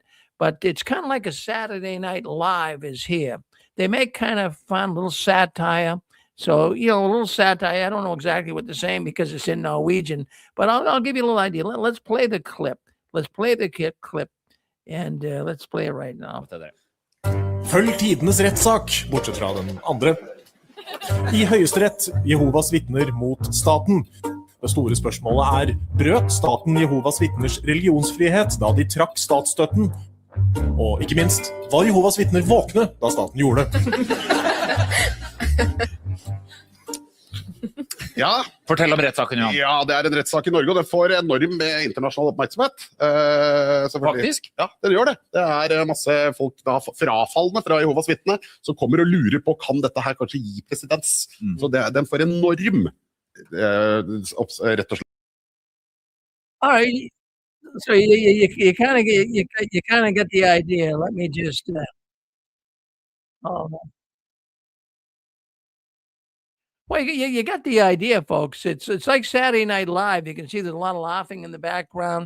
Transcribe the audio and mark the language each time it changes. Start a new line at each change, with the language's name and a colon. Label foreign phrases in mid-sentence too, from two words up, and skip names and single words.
English: But it's kind of like a Saturday Night Live is here. They make kind of fun little satire. So, a little satire. I don't know exactly what they're saying because it's in Norwegian, but I'll give you a little idea. Let's play the clip. Let's play the clip, and let's play it right now.
Norwegian: Følg tidenes rettssak, bortsett fra den andre. I Høyesterett, Jehovas vitner mot staten. Det store spørsmålet brøt staten Jehovas vitners religionsfrihet da de trakk statsstøtten? Og ikke minst, var Jehovas vitner våkne da staten gjorde det? Ja. Fortell om rettssaken, Jan. Ja, det en rettssak i Norge, og det får enorm internasjonal oppmerksomhet. Faktisk? Ja, det gjør det. Det masse folk da, frafallende fra Jehovas vitne som kommer og lurer på, kan dette her kanskje gi presedens? Så den får enorm, rett og slett.
English: All right. So you kind of get the idea. Let me just. Well, you got the idea, folks. It's like Saturday Night Live. You can see there's a lot of laughing in the background.